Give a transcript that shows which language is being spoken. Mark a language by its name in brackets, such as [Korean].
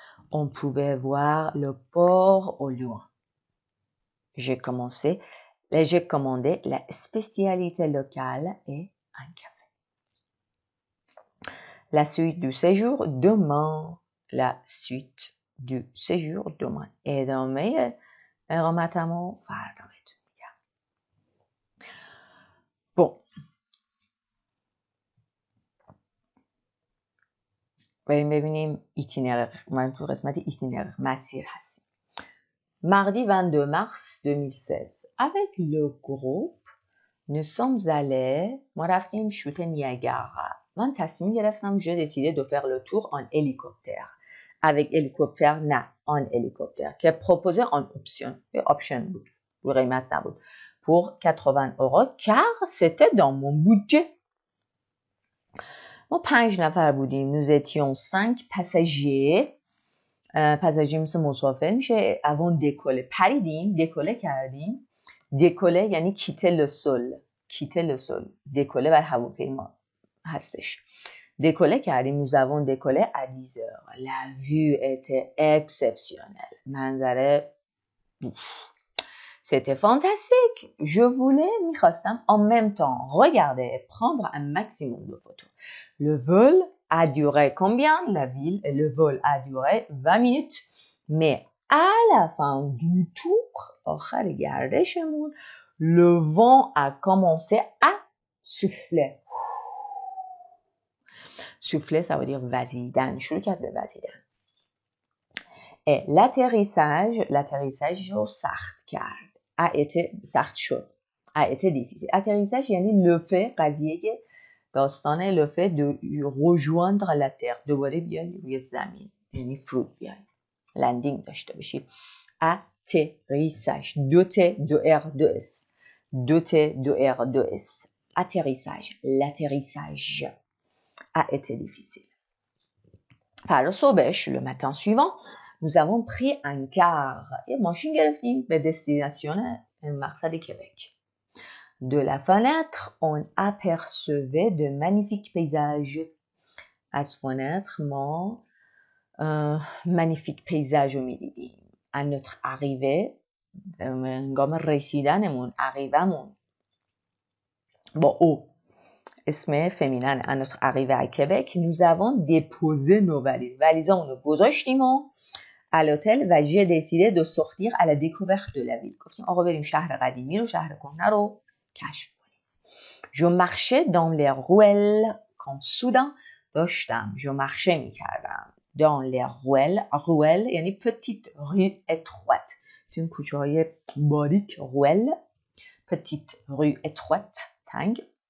[French] On pouvait voir le port au loin. J'ai commandé la spécialité locale et un café. La suite du séjour demain. La suite du séjour demain. [Persian] ادامه اقامتمو فردا بهتون میگم. [French] Bon. [Persian] بریم ببینیم ایتینر. من تو قسمت ایتینر مسیر هستیم. [French] Mardi 22 mars 2016. Avec le groupe, nous sommes allés. [Persian] ما رفتیم شوت نیاگارا. من تصمیم گرفتم [French] je décidé de faire le tour en hélicoptère. Avec hélicoptère نه en hélicoptère که proposé en option بود. [Persian] رو قیمت نبود. [French] Pour 80 € car c'était dans mon budget. [Persian] ما 5 نفر بودیم. [French] Nous étions 5 passagers. [Persian] پساژیر مثل مسافر میشه. [French] avant décoller پریدیم. décoller کردیم. décoller یعنی quitter le sol. quitter le sol. [Persian] décoller بر هواپیما هستش. [French] décoller کردیم. nous avons décollé à 10 heures. la vue était exceptionnelle. منظره C'était fantastique. Je voulais, [Persian] میخواستم, [French] en même temps, regarder et prendre un maximum de photos. Le vol a duré combien? Le vol a duré 20 minutes. Mais à la fin du tour, [Persian] آخر گردشمون, [French] le vent a commencé à souffler. Souffler, ça veut dire وزیدن. [Persian] شروع کرد به وزیدن. [French] Et l'atterrissage [Persian] رو سخت کرد. [French] a été سخت شد. a été difficile. [Persian] atterrissage یعنی لفه قضیه داستان لفه [French] de rejoindre la terre. [Persian] دوباره بیای روی زمین. یعنی فرود بیای. لندینگ داشته باشی. [French] atterrissage. 2T, 2R, 2S. 2T, 2R, 2S. atterrissage. L'atterrissage a été difficile. [Persian] فردا صبحش, [French] le matin suivant, nous avons pris un car. [Persian] یه ماشین گرفتیم به دستیناسیون مقصد کبک. [French] De la fenêtre, on apercevait de magnifiques paysages. [Persian] از فنتر ما magnifique paysage رو می‌دیدیم. [French] À notre arrivée, [Persian] هنگام رسیدنمون, arrivamون با او اسم فمینن. [French] À notre arrivée à Québec, nous avons déposé nos valises. [Persian] ولیزامون رو گذاشتیم و [French] à l'hôtel و j'ai décidé de sortir à la découverte de la ville. [Persian] گفتیم آقا بریم شهر قدیمی رو, شهر کهنه رو کشف کنیم. [French] Je marchais dans les ruelles quand soudain داشتم. je marchais میکردم. dans les ruelles یعنی petite rue étroite. [Persian] توی کوچه های باریک ruelle. [French] petite rue étroite تنگ.